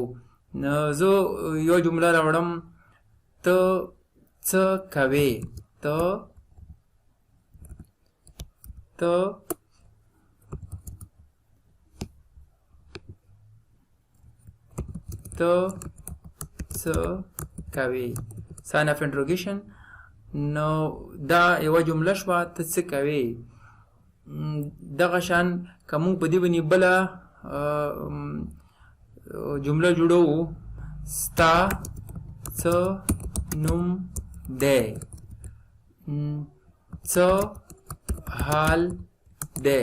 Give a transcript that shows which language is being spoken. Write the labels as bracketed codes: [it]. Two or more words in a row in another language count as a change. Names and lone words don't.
[ps] نو زه یو جمله راوړم، ته څه کوې، ته څه کوې، [en] sign of interrogation. [ps] نو دا یوه جمله شوه، ته څه کوې. دغه شان که موږ په دې باندې بله جمله جوړوو، ستا څه نوم دی، څه حال دی.